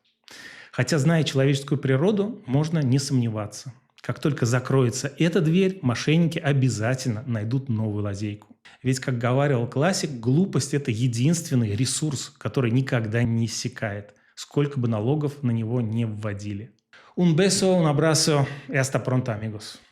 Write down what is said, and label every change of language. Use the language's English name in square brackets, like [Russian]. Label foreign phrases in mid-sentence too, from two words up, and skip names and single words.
[Russian] Хотя, зная человеческую природу, можно не сомневаться. Как только закроется эта дверь, мошенники обязательно найдут новую лазейку. Ведь, как говаривал классик, глупость – это единственный ресурс, который никогда не иссякает, сколько бы налогов на него не вводили. [Spanish] Un beso, un abrazo y hasta pronto, amigos.